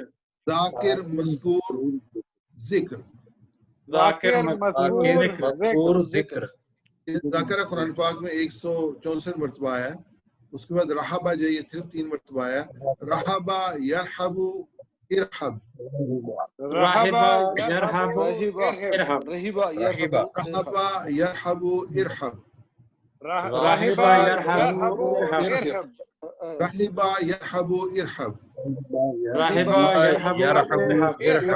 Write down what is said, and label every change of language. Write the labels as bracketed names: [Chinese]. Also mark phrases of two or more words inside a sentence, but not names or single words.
[Urdu] ذاکر مذکور ذکر، ذاکر مذکور ذکر۔ ذاکرہ قرآن پاک میں 164 مرتبہ آیا ہے۔ اس کے بعد رحبہ جو یہ صرف 3 مرتبہ آیا، [Arabic] رحب يرحب ارحب رحب يرحب ارحب रहिबा يرحب ارحب رحب يرحب ارحب رحب يرحب ارحب رحب يرحب ارحب